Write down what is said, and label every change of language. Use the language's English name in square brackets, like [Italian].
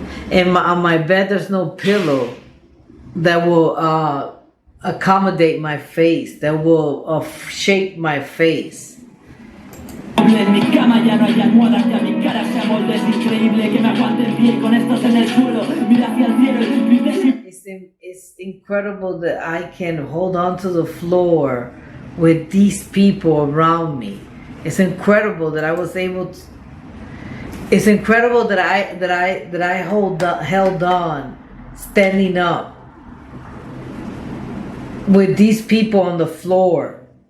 [English] And on my bed there's no pillow that will accommodate my face, that will shape my face. [Spanish] En mi cama ya no hay almohadas, ya mi cara se amolda. Es increíble que me aguante el pie con estos en el suelo. Mira hacia el cielo y grites y... [English] It's incredible that I can hold on to the floor with these people around me. It's incredible that I was able to... It's incredible that I held on, standing up with these people on the floor.